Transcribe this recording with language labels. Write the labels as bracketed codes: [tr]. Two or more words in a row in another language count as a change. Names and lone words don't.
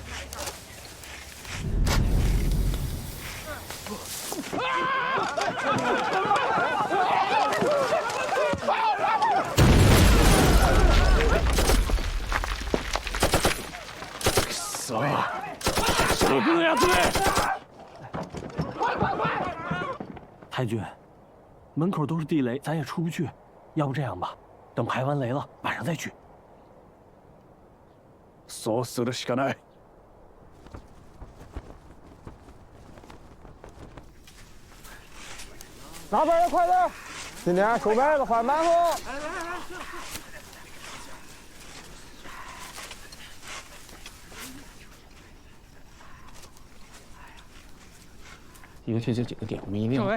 [zh] 死了！手不能压对！太君，门口都是地雷，咱也出不去。要不这样吧，等排完雷了，晚上再去。 [ja] そうするしかない。 [zh] 拿本的快点，今天收麦子换馒头。尤其这几个点，我们一定要。